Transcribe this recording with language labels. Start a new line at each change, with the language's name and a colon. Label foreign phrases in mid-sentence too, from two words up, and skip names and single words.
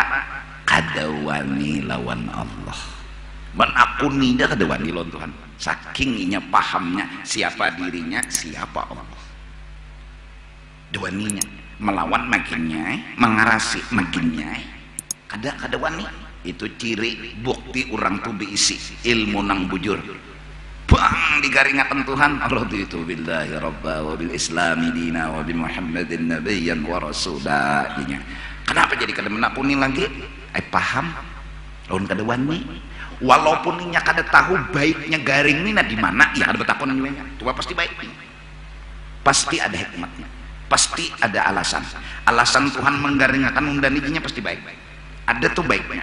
Banjar: Kadawani lawan Allah, menakuni dia kadawani lawan Tuhan, saking inya pahamnya siapa dirinya, siapa Allah. Dawaninya melawan makinnya, mengarasi makinnya, kada wani. Itu ciri bukti orang tuh berisi ilmu nang bujur. Bang digaringatan Tuhan Allah itu
Arabic: بالله ربا وبالإسلام دينا وبمحمد نبيا
Banjar: wa rasulahnya. Kenapa jadi kada menakuni lagi? Paham lawan kada wani. Walaupun inya kada tahu baiknya garing ini di mana, ya kada betakon juga. Tuh pasti baik. Pasti ada hikmatnya. Pasti ada alasan Tuhan menggaringkan undan ijinya pasti baik, ada tuh baiknya.